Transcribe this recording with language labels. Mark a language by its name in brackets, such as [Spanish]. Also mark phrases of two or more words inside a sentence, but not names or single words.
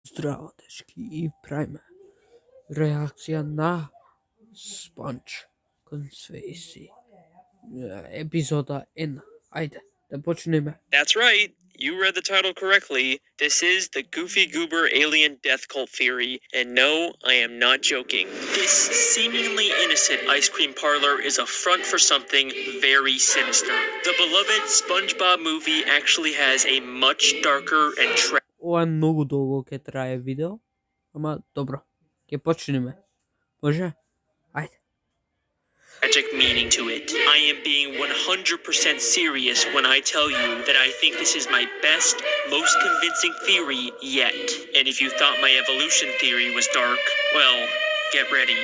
[Macedonian] Здраво, дечки, и правиме. Reakcija na Sponge Conspiracy. Епизода 1. Ајде, да почнеме. [English] That's right. You read the title correctly. This is the Goofy Goober Alien Death Cult Theory, and no, I am not joking. This seemingly innocent ice cream parlor is a front for something very sinister. The beloved SpongeBob movie actually has a much darker and [Macedonian] Ова е многу долго ќе трае видео, ама добро, ќе почнеме. Може? Ајде. [English] tragic meaning to it. I am being 100% serious when I tell you that I think this is my best, most convincing theory yet. And if you thought my evolution theory was dark, well, get ready.